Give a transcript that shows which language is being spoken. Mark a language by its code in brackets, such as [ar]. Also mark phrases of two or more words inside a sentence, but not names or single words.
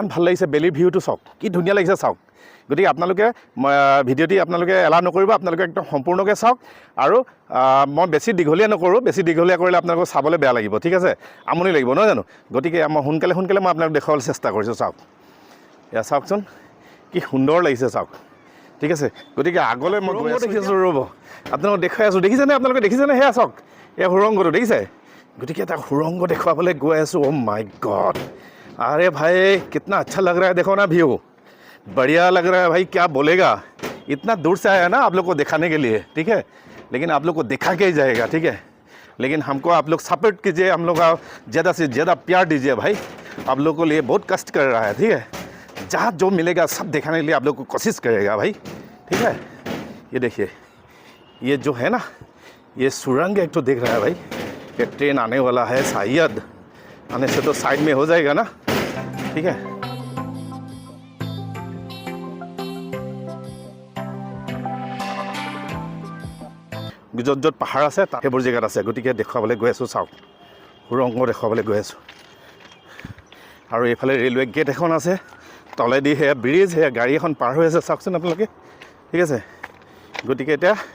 [as] ভাল লাগিছে বেলিৰ ভিউটো চাওক কি ধুনীয়া লাগিছে চাওক গতিকে আপোনালোকে ভিডিঅ'টি আপোনালোকে এলাউ নকৰিব আপোনালোকে একদম সম্পূৰ্ণকৈ চাওক আৰু মই বেছি দীঘলীয়া নকৰোঁ বেছি দীঘলীয়া কৰিলে আপোনালোকক চাবলৈ বেয়া লাগিব ঠিক আছে আমনি লাগিব নহয় জানো গতিকে মই সোনকালে মই আপোনালোক দেখুৱাবলৈ চেষ্টা কৰিছোঁ চাওক এয়া চাওকচোন কি সুন্দৰ লাগিছে চাওক ঠিক আছে গতিকে আগলৈ মই দেখিছোঁ ৰ'ব আপোনালোকক দেখুৱাই আছোঁ দেখিছেনে আপোনালোকে দেখিছেনে সেয়া চাওক এয়া সুৰংগটো দেখিছে গতিকে এটা সুৰংগ দেখুৱাবলৈ গৈ আছোঁ [en] oh my god [hi] अरे भाई कितना अच्छा लग रहा है देखो ना व्यू बढ़िया लग रहा है भाई क्या बोलेगा इतना दूर से आया है ना आप लोग को दिखाने के लिए ठीक है लेकिन आप लोग को दिखा के ही जाएगा ठीक है लेकिन हमको आप लोग सपोर्ट कीजिए हम लोग का ज़्यादा से ज़्यादा प्यार दीजिए भाई आप लोग को लिए बहुत कष्ट कर रहा है ठीक है जहाँ जो मिलेगा सब दिखाने के लिए आप लोग को कोशिश करेगा भाई ठीक है ये देखिए ये जो है ना ये सुरंग एक तो देख रहा है भाई ये ट्रेन आने वाला है शायद आने से तो साइड में हो जाएगा ना ठीक है [as] য'ত য'ত পাহাৰ আছে তাত সেইবোৰ জেগাত আছে গতিকে দেখুৱাবলৈ গৈ আছোঁ চাওক সুৰংগ দেখুৱাবলৈ গৈ আছোঁ আৰু এইফালে [en] railway gate [as] এখন আছে তলেদি সেয়া ব্ৰিজ সেয়া গাড়ী এখন পাৰ হৈ আছে চাওকচোন আপোনালোকে ঠিক আছে গতিকে এতিয়া